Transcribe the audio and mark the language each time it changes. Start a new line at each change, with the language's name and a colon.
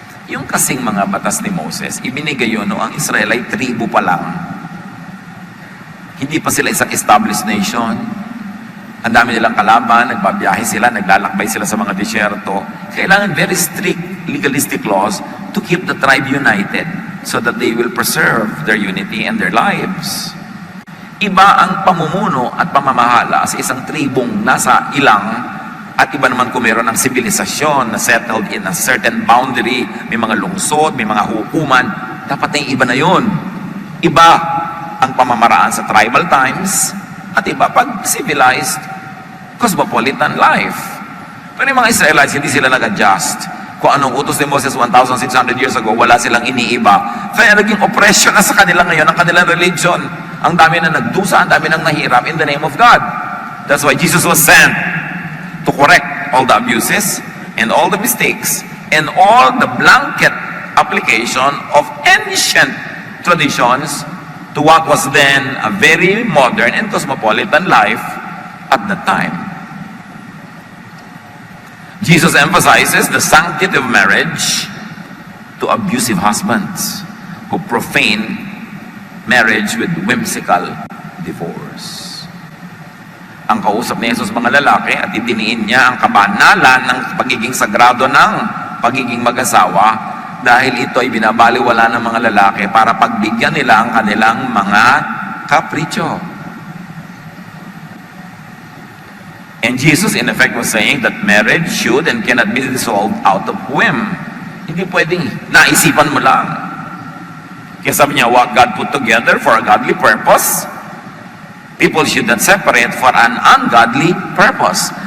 Filipino: Yung kasing mga batas ni Moses, ibinigay yun noong ang Israel ay tribo pa lang. Hindi pa sila isang
English: established nation.
Filipino: Ang dami nilang kalaban, nagbabiyahe sila, naglalakbay sila sa mga disyerto. Kailangan
English: very strict legalistic laws to keep the tribe united so that they will preserve their unity and their lives.
Filipino: Iba ang pamumuno at pamamahala sa isang tribong nasa ilang at iba naman kung meron ng sibilisasyon na
English: settled in a certain boundary,
Filipino: may mga lungsod, may mga hukuman, dapat na iba na yun. Iba ang pamamaraan sa tribal times at iba pag
English: civilized cosmopolitan life.
Filipino: Pero yung mga Israelites, hindi sila nag-adjust. Kung anong utos ni Moses 1,600 years ago, wala silang iniiba. Kaya naging oppression na sa kanila ngayon ang kanilang religion. Ang dami na nagdusa, ang dami nang nahirap
English: in the name of God. That's why Jesus was sent to correct all the abuses and all the mistakes and all the blanket application of ancient traditions to what was then a very modern and cosmopolitan life at that time. Jesus emphasizes the sanctity of marriage to abusive husbands who profane marriage with whimsical divorce.
Filipino: Ang kausap ni Jesus mga lalaki at itiniin niya ang kabanalan ng pagiging sagrado ng pagiging mag-asawa dahil ito ay binabaliwala ng mga lalaki para pagbigyan nila ang kanilang mga kapritsyo.
English: And Jesus in effect was saying that marriage should and cannot be dissolved out of whim.
Filipino: Hindi pwedeng naisipan mo lang. Kaya sabi niya,
English: what God put together for a godly purpose, people should not separate for an ungodly purpose.